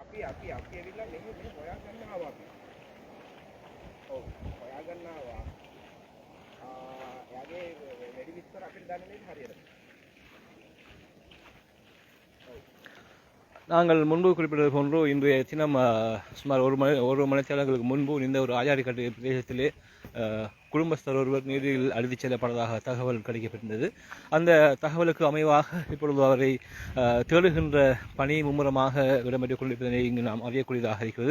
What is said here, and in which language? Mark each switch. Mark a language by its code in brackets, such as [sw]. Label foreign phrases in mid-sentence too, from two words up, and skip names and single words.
[si] අපි ඇවිල්ලා මෙහෙ හොයාගන්න ආවා අපි. ඔව් හොයාගන්න ආවා. එයාගේ වැඩි විස්තර අපිට දන්නේ නැහැ හරියට. [ta] நாங்கள் முன்பு குறிப்பிட்டது போன்று இன்றைய தினம் சுமார் ஒரு மணித்தியாலங்களுக்கு முன்பு இந்த ஒரு ஆயாரிக்கட்டு பிரதேசத்திலே குடும்பஸ்தர் ஒருவர் நீரில் அழுதிச் செல்லப்பட்டதாக தகவல் கிடைக்கப்பட்டிருந்தது. அந்த தகவலுக்கு அமைவாக இப்பொழுது அவரை தேடுகின்ற பணி மும்முரமாக இடம்பெற்றுக் கொண்டிருப்பதனை இங்கு நாம் அறியக்கூடியதாக இருக்கிறது.